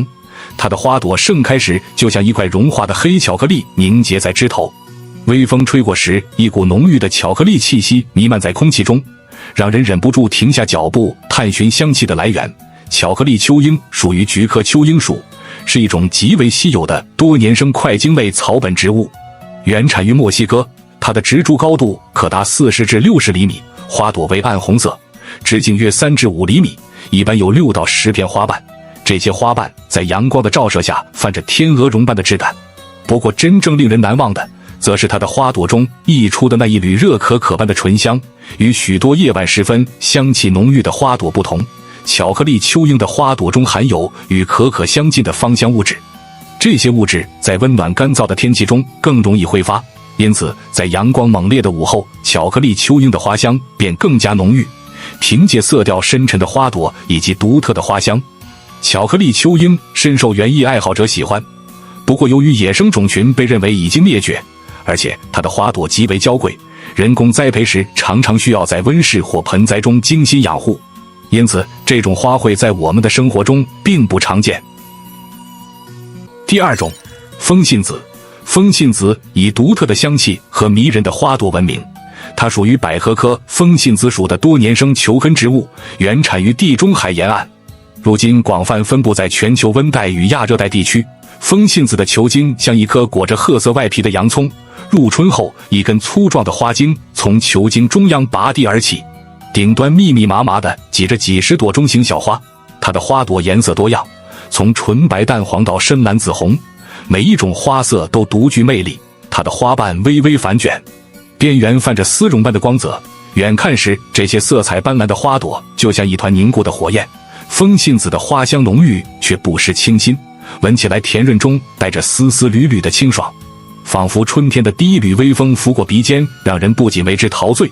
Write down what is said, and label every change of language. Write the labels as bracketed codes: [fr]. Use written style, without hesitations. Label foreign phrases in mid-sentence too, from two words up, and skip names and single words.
[zh] 它的花朵盛開時，就像一塊融化的黑巧克力凝結在枝頭，微風吹過時，一股濃郁的巧克力氣息彌漫在空氣中，讓人忍不住停下腳步探尋香氣的來源。巧克力秋櫻屬於菊科秋櫻屬，是一種極為稀有的多年生塊茎類草本植物，原產於墨西哥。它的植株高度可達40至60厘米，花朵為暗紅色，直徑約3至5 厘米，一般有6到10片花瓣。這些花瓣在陽光的照射下泛着天鵝絨般的質感。不過真正令人難忘的，則是它的花朵中溢出的那一缕熱可可般的醇香。與許多夜晚時分香氣濃郁的花朵不同，巧克力秋櫻的花朵中含有與可可相近的芳香物質，這些物質在溫暖乾燥的天氣中更容易揮發，因此在陽光猛烈的午後，巧克力秋櫻的花香便更加濃郁。憑借色調深沉的花朵以及獨特的花香，巧克力秋櫻深受園藝愛好者喜歡。不過由於野生種群被認為已經滅絕，而且它的花朵極為嬌貴，人工栽培時常常需要在溫室或盆栽中精心養護，因此這種花卉在我們的生活中並不常見。第2種，風信子。風信子以獨特的香氣和迷人的花朵聞名，它屬於百合科風信子屬的多年生球根植物，原產於地中海沿岸，如今廣泛分布在全球溫帶與亞熱帶地區。風信子的球茎像一顆裹着褐色外皮的洋蔥，入春後一根粗壯的花茎從球茎中央拔地而起，頂端密密麻麻地擠着幾十朵中型小花。它的花朵顏色多樣，從純白淡黃到深藍紫紅，每一種花色都獨具魅力。它的花瓣微微反捲，邊緣泛着絲絨般的光澤，遠看時這些色彩斑斕的花朵就像一團凝固的火焰。風信子的花香濃郁卻不失清新，聞起來甜潤中帶着絲絲縷縷的清爽，仿佛春天的第一縷微風拂過鼻尖，讓人不僅為之陶醉。